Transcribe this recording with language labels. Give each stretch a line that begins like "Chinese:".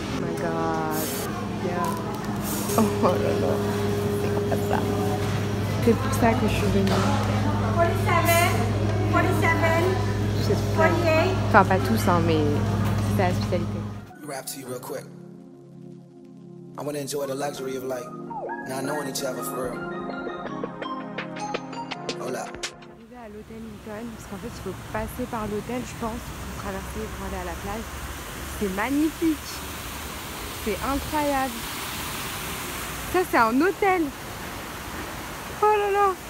English: Oh my god, yeah.
French: Oh là là, c'est comme ça. C'est pour ça que je suis venue. 47, 48. Enfin, pas tous, hein, mais c'est la spécialité.
English: Rap to you real quick. I want to enjoy the luxury of like not knowing each other for real.
Spanish: Hola.
French: Arrivé à l'hôtel Hilton, parce qu'en fait, il faut passer par l'hôtel, je pense, pour traverser pour aller à la plage. C'est magnifique. C'est incroyable. Ça, c'est un hôtel. Oh là là.